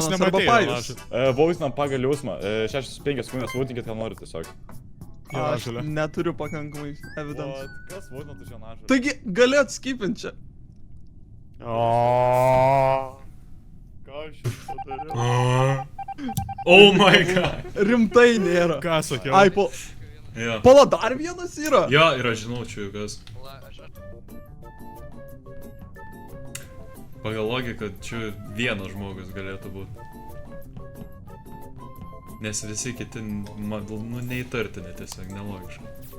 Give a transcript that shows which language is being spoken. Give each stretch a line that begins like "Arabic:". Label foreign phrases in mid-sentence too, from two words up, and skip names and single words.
Lithuanian: Jonas, arba nematei, Pajus. Vausnam pagal jausmą. 6-5 sekundės vūtinkit, ką nori tiesiog. Aš Jonažolė. neturiu pakankamai evidence. Kas vūtinat už Jonažolę? Taigi, gali atskipint čia. Ką aš čia padariau?
English: Oh my god.
Lithuanian: Rimtai nėra. Ką sakiau? Ai, Jo. pala, dar vienas yra. Jo, ir aš žinau, čia kas. Pagal logiką, čia vienas žmogus galėtų būti. Nes visi kiti, nu, neįtartini tiesiog, nelogiškai.